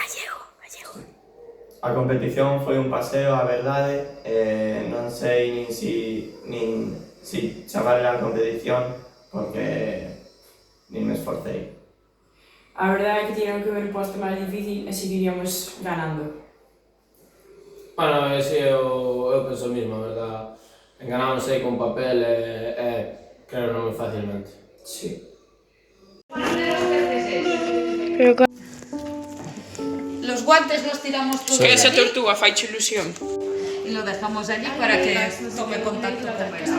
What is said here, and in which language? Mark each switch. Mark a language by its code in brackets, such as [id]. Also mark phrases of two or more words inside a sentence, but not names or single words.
[gl] A competición foi un paseo, a verdade, non sei nin si chamarle a competición porque nin me esforcei. A verdade é que tiñan que ver o posto máis difícil e seguiríamos ganando. Bueno, si eu penso o mismo, a verdade. Enganámonos aí con papel e creo moi facilmente. [es] Sí. Los guantes los tiramos todos [gl] Que esa allí tortuga faiche ilusión. [es] y lo dejamos allí para que tome contacto con él.